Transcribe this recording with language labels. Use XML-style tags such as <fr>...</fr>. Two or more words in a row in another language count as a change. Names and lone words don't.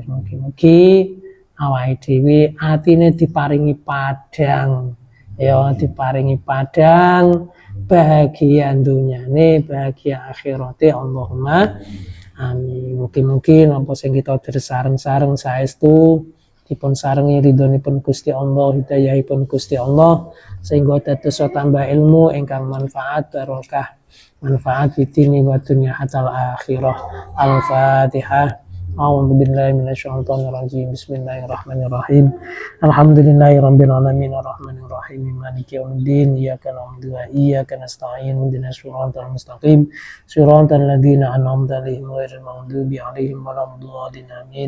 <jv>Mugi-mugi awake dhewe atine diparingi padhang, ya diparingi padhang, bahagia dunyane, bahagia akhirate,</jv> <ar>اللهم آمين.</ar> <jv>Mugi-mugi napa sing kita sareng-sareng saestu dipun sarengi ridhonipun Gusti Allah, hidayahipun Gusti Allah sehingga dados tambah ilmu ingkang manfaat barokah manfaat</jv> <ar>في الدين والدنيا حتى الآخرة. Al-Fatihah. أعوذ بالله من الشيطان الرجيم. بسم الله الرحمن الرحيم. الحمد لله رب العالمين الرحمن الرحيم مالك يوم الدين إياك نعبد وإياك نستعين اهدنا الصراط المستقيم صراط الذين أنعمت عليهم غير المغضوب عليهم ولا الضالين آمين.</ar>